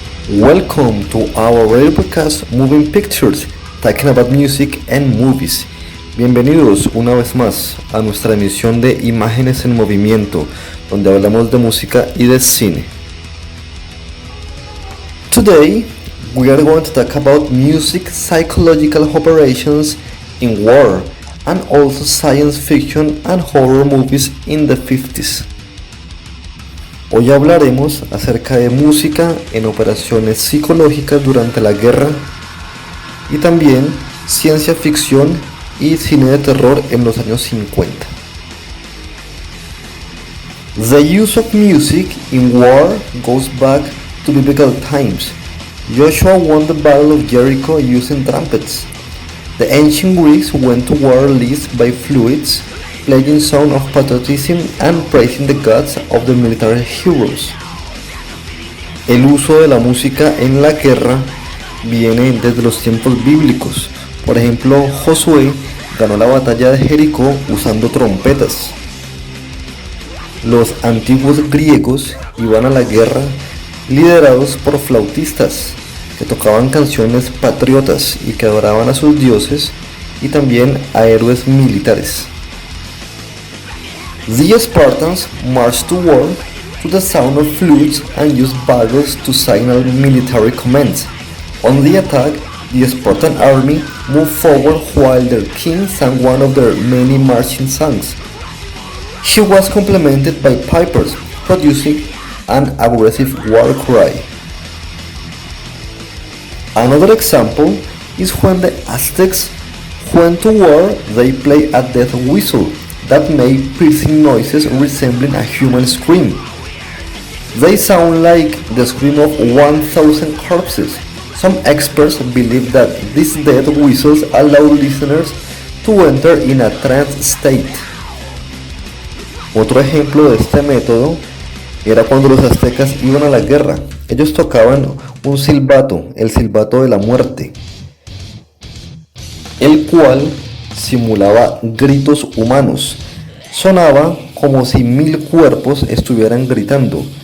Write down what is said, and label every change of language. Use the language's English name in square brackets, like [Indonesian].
[English] Welcome to our radio podcast Moving Pictures, talking about music and movies. [Spanish] Bienvenidos una vez más a nuestra emisión de Imágenes en Movimiento, donde hablamos de música y de cine. [English] Today, we are going to talk about music psychological operations in war, and also science fiction and horror movies in the 50s. [Spanish] Hoy hablaremos acerca de música en operaciones psicológicas durante la guerra y también ciencia ficción y cine de terror en los años 50. [English] The use of music in war goes back to biblical times. Joshua won the Battle of Jericho using trumpets. The ancient Greeks went to war led by flutes, playing songs of patriotism and praising the gods of the military heroes. [Spanish] El uso de la música en la guerra viene desde los tiempos bíblicos. Por ejemplo, Josué ganó la batalla de Jericó usando trompetas. Los antiguos griegos iban a la guerra liderados por flautistas que tocaban canciones patriotas y que adoraban a sus dioses y también a héroes militares. [English] The Spartans marched to war to the sound of flutes and used bugles to signal military commands. On the attack, the Spartan army moved forward while their king sang one of their many marching songs. She was complemented by pipers, producing an aggressive war cry. Another example is when the Aztecs went to war, they played a death whistle that made piercing noises resembling a human scream. They sound like the scream of 1,000 corpses. Some experts believe that these death whistles allow listeners to enter in a trance state. [Spanish] Otro ejemplo de este método era cuando los aztecas iban a la guerra. Ellos tocaban un silbato, el silbato de la muerte, el cual simulaba gritos humanos. Sonaba como si 1000 cuerpos estuvieran gritando.